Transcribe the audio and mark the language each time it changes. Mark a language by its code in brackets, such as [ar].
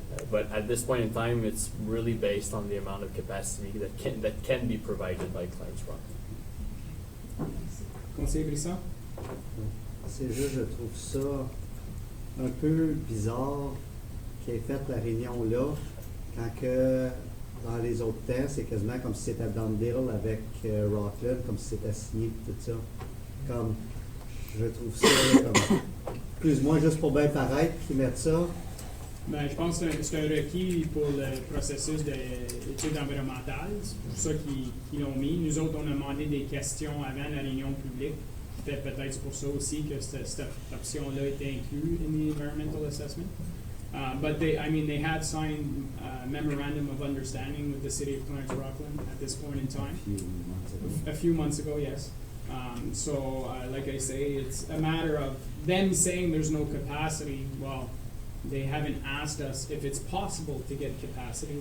[en] But at this point in time, it's really based on the amount of capacity that can be provided by Clarence Rock. [fr] Conseil Brisson? C'est juste, je trouve ça un peu bizarre qu'il ait fait la réunion là, quand que dans les autres temps, c'est quasiment comme si c'était dans le deal avec Rockland, comme si c'était signé tout ça. Comme, je trouve ça comme, plus ou moins juste pour bien paraître qu'ils mettent ça. Ben, je pense que c'est un requis pour le processus d'études environnementales. C'est pour ça qu'ils l'ont mis. Nous autres, on a demandé des questions avant la réunion publique. C'était peut-être pour ça aussi que cette option-là était inclue [en] in the environmental assessment. But they had signed a memorandum of understanding with the city of Clarence Rockland at this point in time. A few months ago, yes. So, like I say, it's a matter of them saying there's no capacity. Well, they haven't asked us if it's possible to get capacity.